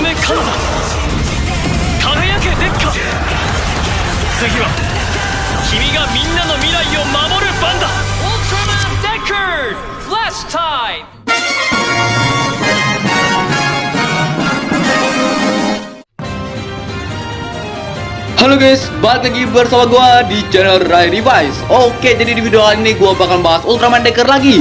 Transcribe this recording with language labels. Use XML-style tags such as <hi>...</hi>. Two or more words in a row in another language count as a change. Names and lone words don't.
<ja>輝けデッカ。次は君がみんなの未来を守る番だ。Ultraman Decker Flash Time。</ja> <id>Halo guys, balik lagi bersama gua di channel Rai Device. Oke, jadi di video kali ini gua bakal bahas Ultraman Decker lagi.</id>